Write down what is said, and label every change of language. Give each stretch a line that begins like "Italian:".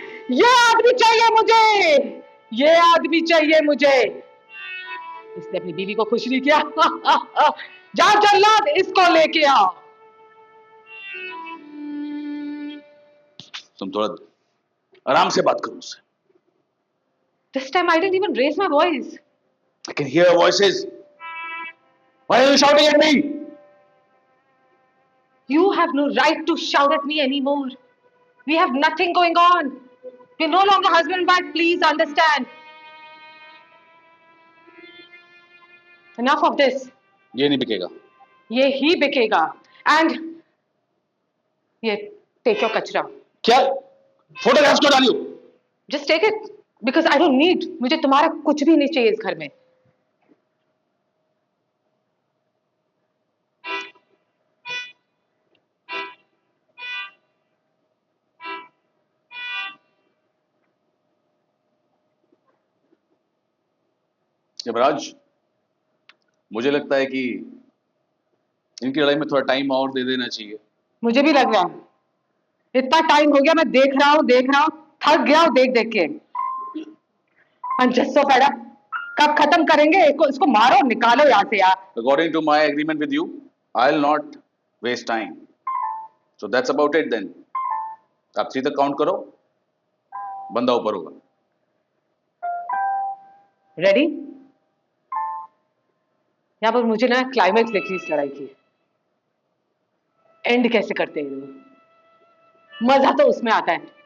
Hindi: ये आदमी चाहिए मुझे, ये आदमी चाहिए मुझे। इसने अपनी बीवी को खुश नहीं किया। जा जल्लाद, इसको लेके आओ। तुम थोड़ा आराम से बात करो उससे।
English: This time I didn't even raise my voice. I can hear voices. Why are you shouting at me? You have no right to shout at me anymore. We have nothing going on. We're no longer husband and wife. Please understand. Enough of this.
Hindi: ये नहीं बिकेगा। ये ही बिकेगा.
English: And
Hindi: ये
English: take your
Hindi: कचरा. क्या? Photographs क्यों डाली हो?
English: Just take it because I don't need.
Hindi: मुझे तुम्हारा कुछ भी नहीं चाहिए इस घर में. यमराज, मुझे लगता है कि इनकी लड़ाई में थोड़ा टाइम और दे देना चाहिए। मुझे भी लग रहा है. इतना टाइम हो गया, मैं देख रहा हूँ, थक गया हूँ देख देख के.
English: I'm just so fed up.
Hindi: कब खत्म करेंगे इसको मारो, निकालो यहाँ से यार.
English: According to my agreement with you, I'll not waste time. So that's about it then.
Hindi: आप 3 तक काउंट करो, बंदा ऊपर होगा। रेडी? यहाँ पर मुझे ना क्लाइमेक्स देखी इस लड़ाई की. एंड कैसे करते हैं लोग, मजा तो उसमें आता है.